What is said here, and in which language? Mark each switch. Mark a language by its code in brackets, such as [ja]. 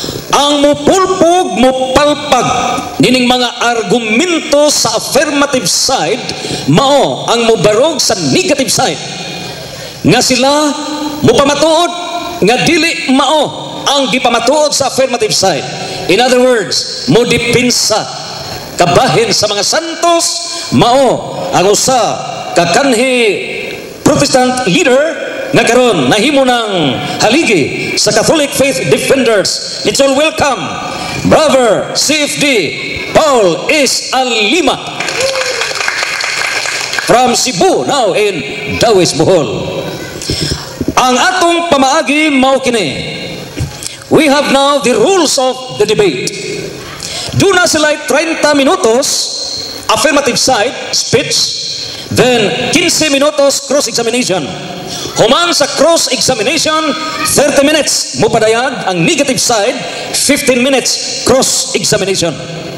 [ceb] Ang mupulpog mupalpag nining mga argumento sa affirmative side mao ang mubarog sa negative side nga sila mupamatuod nga dili mao ang gipamatuod sa affirmative side. [en] In other words, [ceb] modipinsa kabahin sa mga santos mao ang usa ka kanhi Protestant leader nga karon nahimo ng haligi sa Catholic Faith Defenders. [en] Let's all welcome Brother CFD Paul S. Alima from Cebu, now in Dawes, Bohol. [ceb] Ang atong pamaagi mao kini. [en] We have now the rules of the debate. [ceb] Do na sila 30 minutos [en] affirmative side speech, then [ceb] 15 minutos cross-examination. Human sa cross-examination, 30 minutes mupadayag ang negative side, 15 minutes cross-examination.